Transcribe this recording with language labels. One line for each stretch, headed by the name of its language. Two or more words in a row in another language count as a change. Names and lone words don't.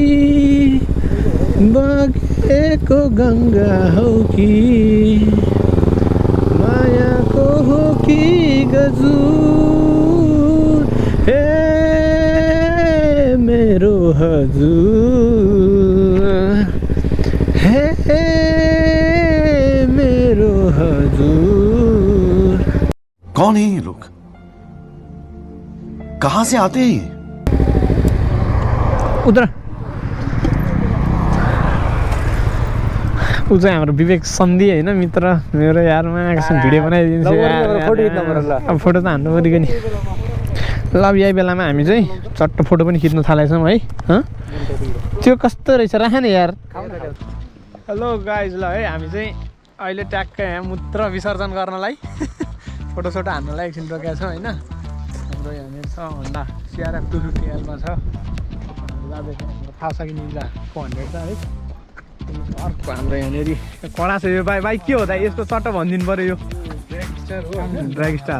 Nepali: बगेको गङ्गा हौ कि मायाको हो कि गजुर हे मेरो हजुर हे मेरो हजुर
Hindi: कौन है ये लोग कहां से आते हैं ये
Nepali: उद्र ऊ चाहिँ हाम्रो विवेक सन्धि होइन मित्र मेरो यारमा आएकोसँग भिडियो बनाइदिन्छ अब फोटो त हान्नु पऱ्यो नि ल अब यही बेलामा हामी चाहिँ चट्ट फोटो पनि खिच्न थालेछौँ है त्यो कस्तो रहेछ राख नि यार
English: hello guys
Nepali: ल है हामी चाहिँ अहिले ट्याक्कै यहाँ मूत्र विसर्जन गर्नलाई फोटोसोटो हान्नलाई एकछिन रोकेका छौँ होइन हाम्रो यहाँनिर छ होन्डा सिआरएफ 250Lमा छ थाहा छ कि निन्जा 400 छ है अर्को हाम्रो यहाँनिर कडा छ यो बाइक के हो त यसको चट्ट भनिदिनु पऱ्यो यो ड्र्याग स्टार